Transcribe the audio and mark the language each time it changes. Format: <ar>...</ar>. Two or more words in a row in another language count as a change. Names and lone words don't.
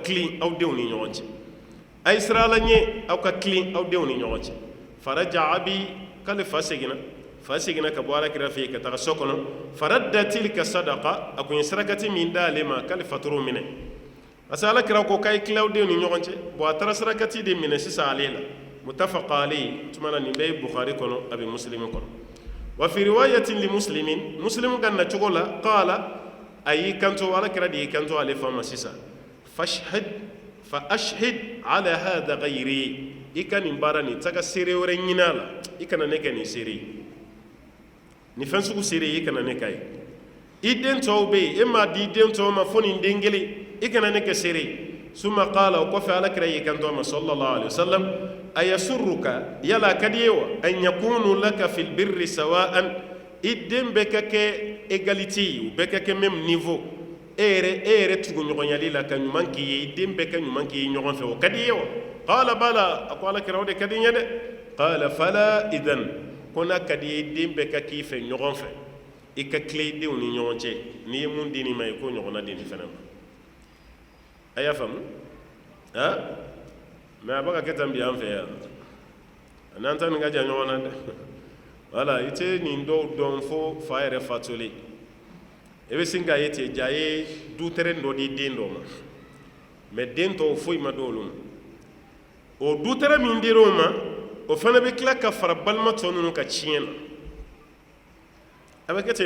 <bm>kilen aw denw ni ɲɔgɔn cɛ a ye sira ala ɲɛ aw ka kilen aw denw ni ɲɔgɔn cɛ faraja abi k'ale fa seginna ka bɔ alakira fɛ yen ka taga so kɔnɔ</bm> <ar>فرد تلك الصدقة</ar> <bm>a kun ye sarakati min da ale ma k'ale fatoro minɛ</bm> <fr>parce que</fr> <bm>alakira ko k'a ye kilen aw denw ni ɲɔgɔn cɛ bon a taara sarakati de minɛ sisan ale la</bm> <ar>متفق عليه</ar> <bm>tuma na nin bɛɛ ye bukhari kɔnɔ a bɛ muslimi kɔnɔ</bm> <ar>وفي رواية لمسلم</ar> <bm>muslim ka nacogo la qala a y'i kanto alakira de y'i kanto ale fa ma sisan</bm> <ar>فأشهد على هذا غيري</ar> <bm>i ka nin baara nin taga seere wɛrɛ ɲini a la i kana ne kɛ nin seere ye ni fɛn sugu seere ye i kana ne ka ye i den tɔw bɛ yen e m'a di i den tɔw ma fo nin den kelen i kana ne kɛ seere ye</bm> <ar>ثم قال</ar> <bm>o kɔfɛ alakira y'i kanto a ma</bm> <ar>صلى الله عليه وسلم</ar> <bm>ayasurruka yala a ka di ye</bm> <ar>وأن يكونوا لك في البر سواء</ar> <bm>i den bɛɛ ka kɛ égalité ye u bɛɛ ka kɛ</bm> <fr>même niveau</fr> <bm>e yɛrɛ tuguɲɔgɔnyali la ka ɲuman k'i ye i den bɛɛ ka ɲuman k'i ye ɲɔgɔn fɛ o ka di ye wa</bm> <ar>قال بلى</ar> <bm>a ko alakira o de ka di n ye dɛ</bm> <ar>قال فلا إذن</ar> <bm>ko n'a ka di ye i den bɛɛ ka k'i fɛ ɲɔgɔn fɛ i ka tile i denw ni ɲɔgɔn cɛ n'i ye mun di nin ma i k'o ɲɔgɔnna di nin fɛnɛ ma a y'a faamu mɛ a bɛ ka kɛ tan bi an fɛ yan a n'an ta nin ka jan ɲɔgɔn na dɛ wala i tɛ nin dɔw dɔn fo fa yɛrɛ fatolen i bɛ sin k'a ye ten ja ye du tɛrɛn dɔ di den dɔ ma mɛ den tɔw foyi ma d'olu ma o du tɛrɛn min dir'o ma o fana bɛ tila ka fara balima tɔ ninnu ka tiɲɛ na a bɛ kɛ ten de</bm>